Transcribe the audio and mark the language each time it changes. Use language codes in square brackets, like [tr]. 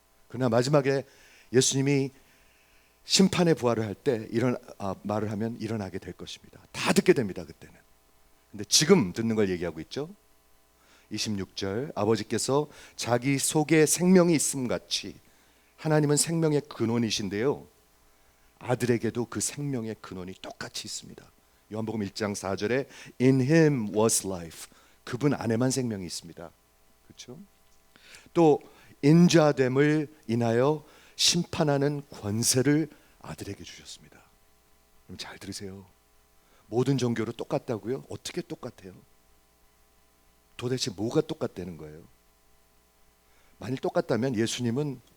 [ko] 그러나 마지막에 예수님이 심판의 부활을 할 때 이런 말을 하면 일어나게 될 것입니다. 다 듣게 됩니다, 그때는. 근데 지금 듣는 걸 얘기하고 있죠. 26절, 아버지께서 자기 속에 생명이 있음 같이 하나님은 생명의 근원이신데요, 아들에게도 그 생명의 근원이 똑같이 있습니다. 요한복음 1장 4절에 [en] In him was life. [ko] 그분 안에만 생명이 있습니다. 그렇죠? 또 인자됨을 인하여 심판하는 권세를 아들에게 주셨습니다. 그럼 잘 들으세요. 모든 종교로 똑같다고요? 어떻게 똑같아요? 도대체 뭐가 똑같다는 거예요? 만일 똑같다면 예수님은